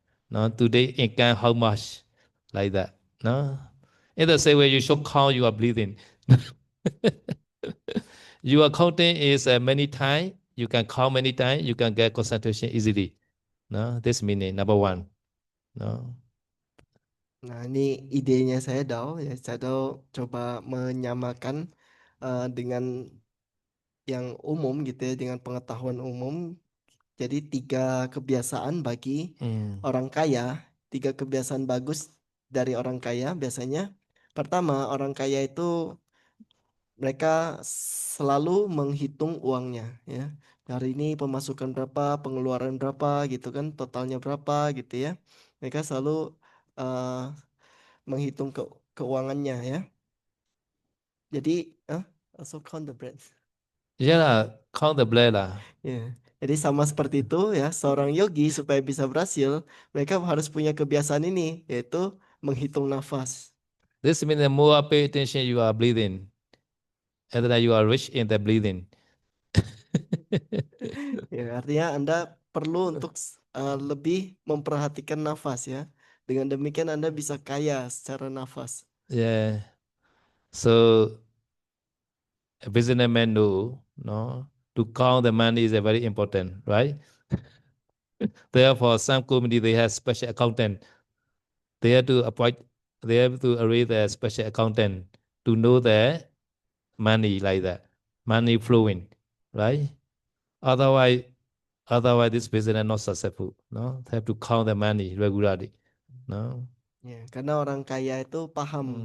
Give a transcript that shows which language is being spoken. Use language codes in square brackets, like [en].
[en] No, today income how much, like that. No, in the same way you should count your breathing. Your counting is many times. You can count many times. You can get concentration easily. No, this meaning number one. No. [id] Nah, ini idenya saya Dao ya. Saya Dao coba menyamakan dengan yang umum gitu ya, dengan pengetahuan umum. Jadi tiga kebiasaan bagi Mm. orang kaya, tiga kebiasaan bagus dari orang kaya biasanya. Pertama, orang kaya itu mereka selalu menghitung uangnya ya. Hari ini pemasukan berapa, pengeluaran berapa gitu kan, totalnya berapa gitu ya. Mereka selalu eh, menghitung keuangannya ya. [en] Jadi, also count the bread. Yeah lah, count the blood lah. Ya. [id] Jadi sama seperti itu ya, seorang yogi supaya bisa berhasil, mereka harus punya kebiasaan ini, yaitu menghitung nafas. [en] This means the more pay attention you are breathing, and that you are rich in the breathing. [id] Ya, artinya Anda perlu untuk lebih memperhatikan nafas ya. Dengan demikian Anda bisa kaya secara nafas. Yeah. [en] So a businessman know, no, to count the money is a very important, right? Therefore, some community they have special accountant. They have to appoint, they have to arrange a special accountant to know the money like that, money flowing, right? Otherwise, otherwise this business not successful. No, they have to count the money regularly. No. [id] Ya, karena orang kaya itu paham